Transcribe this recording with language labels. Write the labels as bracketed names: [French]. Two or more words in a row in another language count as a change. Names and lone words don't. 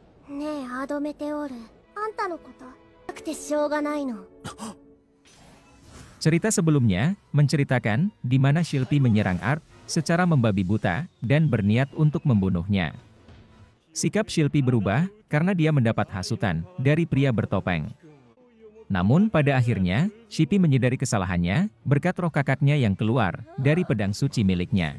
[Japanese] ねえ、アドメテオール。あんたのことなくてしょうがないの。 [Indonesian] Cerita sebelumnya menceritakan di mana Shilpi menyerang Art secara membabi buta dan berniat untuk membunuhnya. Sikap Shilpi berubah karena dia mendapat hasutan dari pria bertopeng. Namun pada akhirnya, Shilpi menyadari kesalahannya berkat roh kakaknya yang keluar dari pedang suci miliknya.